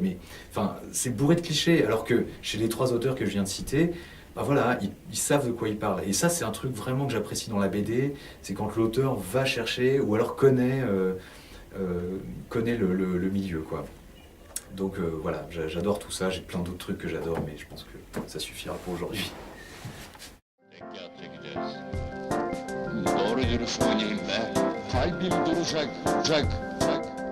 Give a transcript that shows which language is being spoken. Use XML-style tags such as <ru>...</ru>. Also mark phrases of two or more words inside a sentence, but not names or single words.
<fr>Mais enfin, c'est bourré de clichés. Alors que chez les 3 auteurs que je viens de citer, bah voilà, ils savent de quoi ils parlent. Et ça, c'est un truc vraiment que j'apprécie dans la BD, c'est quand l'auteur va chercher ou alors connaît le milieu, quoi. Donc voilà, j'adore tout ça, j'ai plein d'autres trucs que j'adore, mais je pense que ça suffira pour aujourd'hui.</fr> <tr>Dikkat çekeceğiz. Doğru dürüst oynayın be. Kalbim duracak, duracak.</tr>